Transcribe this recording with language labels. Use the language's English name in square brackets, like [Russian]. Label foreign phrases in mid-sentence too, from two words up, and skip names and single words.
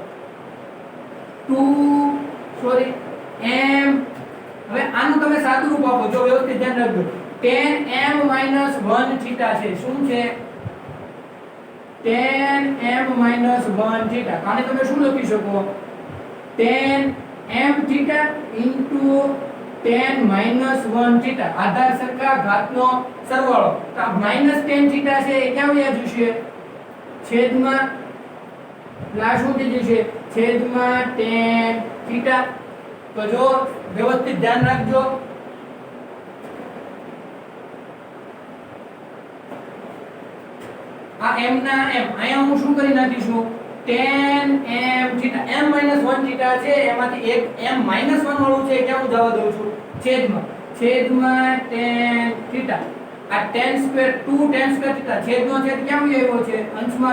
[Gujarati] 2 m હવે આનું તમે સાદું રૂપ આપો જો વ્યવસ્થિત ધ્યાન રાખજો [English] tan m minus 1 theta [Gujarati] છે શું છે [English] tan m minus 1 theta [Gujarati] આને તમે શું લખી શકો [English] tan m theta into tan minus 1 theta [Gujarati] આધાર સરખા ઘાતનો સરવાળો તો આ [English] minus tan theta [Gujarati] છે એ ક્યાં વયા જશે છેદમાં લા શું થઈ જશે છેદમાં [English] tan theta [Gujarati] તો જો વ્યવસ્થિત ધ્યાન રાખજો આ m ના m અહીંયા હું શું કરી નાખીશું [English] tan m theta m minus 1 theta [Gujarati] છે એમાંથી એક [English] m minus 1 [Gujarati] વાળું છે ક્યાં હું જવા દઉં છું છેદમાં [English] tan theta [Gujarati] આ [English] tan square 2 tan square theta [Gujarati] છેદનો છેદ ક્યાં આવ્યો છે અંશમાં